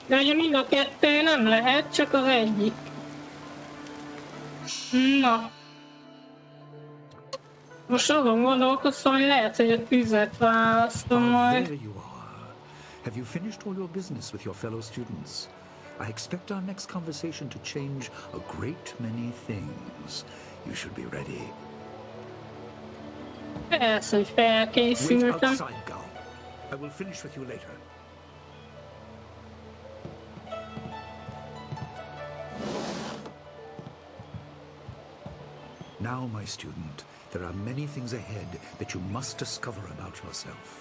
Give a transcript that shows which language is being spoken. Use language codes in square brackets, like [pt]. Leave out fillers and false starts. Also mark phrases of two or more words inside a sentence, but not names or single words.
[hu] De ugye mind a kettő nem lehet, csak az egyik. Na. Most azon gondolkoztam, hogy lehet, hogy a tüzet választom majd. [en] There you are. Have you finished all your business with your fellow students? I expect our next conversation to change a great many things. You should be ready. [hu] Persze, hogy [en] Wait [hu] felkészültem. [en] outside, Gal. I will finish with you later. Now, my student, there are many things ahead that you must discover about yourself.